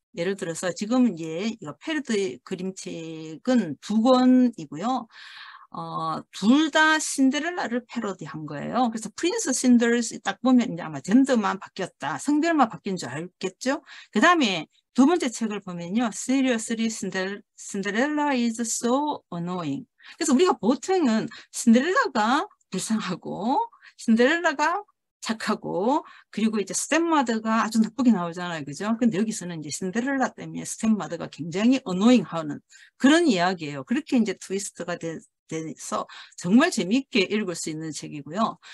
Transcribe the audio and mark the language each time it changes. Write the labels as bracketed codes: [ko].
[ko] 예를 들어서 지금 이제 이거 패러디 그림책은 2권이고요. 둘 다 신데렐라를 패러디한 거예요. 그래서 프린스 신데렐라 딱 보면 이제 아마 젠더만 바뀌었다, 성별만 바뀐 줄 알겠죠? 그 다음에 두 번째 책을 보면요. [en] Seriously, Cinderella is so annoying. [ko] 그래서 우리가 보통은 신데렐라가 불쌍하고 신데렐라가 착하고 그리고 이제 스텝마더가 아주 나쁘게 나오잖아요. 그죠? 근데 여기서는 이제 신데렐라 때문에 스텝마더가 굉장히 annoying 하는 그런 이야기예요. 그렇게 이제 트위스트가 돼서 정말 재미있게 읽을 수 있는 책이고요.